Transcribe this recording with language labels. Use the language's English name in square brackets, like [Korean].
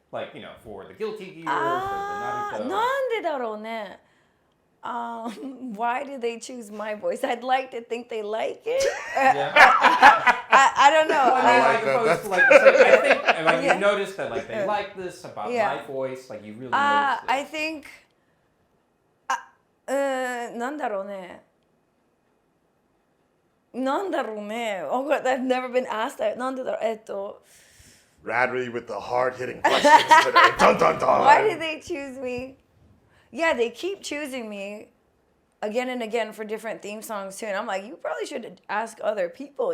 [English] Like, you know, for the Guilty Gear, for the Naruto. [Japanese] なんでだろうね. [English] Why did they choose my voice? I'd like to think they like it. Yeah. I don't know. like that. Opposed to, like, I think, and like you noticed that like they like this about my voice, like you really noticed it. I think [Japanese] なんだろうね. [English] Oh God, I've never been asked that. [Japanese] なんでだろう. [English] Radley with the hard-hitting questions today. Dun dun dun. Why did they choose me? Yeah, they keep choosing me again and again for different theme songs too. And I'm like, you probably should ask other people.